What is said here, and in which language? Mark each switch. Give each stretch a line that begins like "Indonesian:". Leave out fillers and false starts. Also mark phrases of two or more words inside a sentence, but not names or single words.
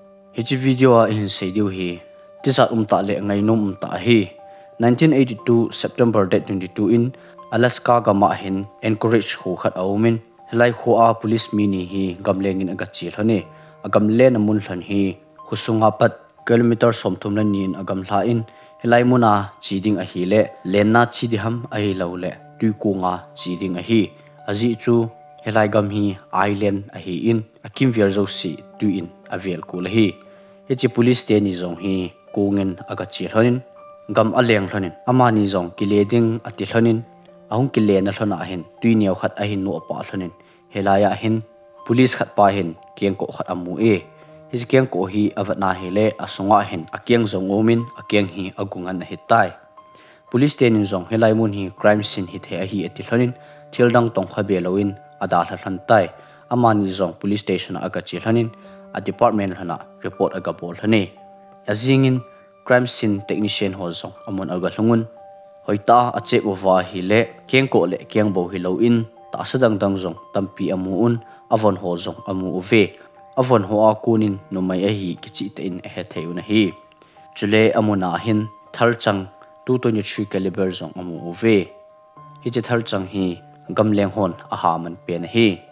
Thado Chin: Hichi video a in seidiu hi tijat ta le ngai num ta hi 1982
English: September date
Thado Chin: 22 in Alaska gama hin encourage khu khat aumin helai khuwa police mini hi gamlengin aga chil hani agam len amun hlan hi khusunga pat kilometer somthum la nin agam hla in helai muna chiding a hi le lenna chidiham a hi lo le tuikunga chiding a hi aji chu helai gam hi island a hi in akim verzo si tu in avel kul hi hechi police te ni zong hi kungen aga chil hanin gam aleng hlonin amani zong kileding ati hlonin ahung kilena hlona hin tuiniaw khat a hin no pa hlonin helaya hin police khat pa hin keng ko khat amu e his keng ko hi avatna hele asunga hin akyang zong omin akyang hi agungan na hitai police te nin zong helai mun hi
English: crime scene
Thado Chin: hi the a hi ati hlonin thildang tong khabe loin ada hlan tai amani zong
English: police station
Thado Chin: aga chi hlonin a department hana report aga bol hane azingin
English: crime scene technician
Thado Chin: ho zong amon aga hlungun hoita ache owa hi le keng ko le keng bo hi lo in ta sadang dang zong tampi amu un avon ho zong amu uve avon ho a kunin numei a hi kichi te in he theuna hi chule amuna hin tharchang 223 caliber zong amu uve hi che tharchang hi gamleng hon a ha man pen hi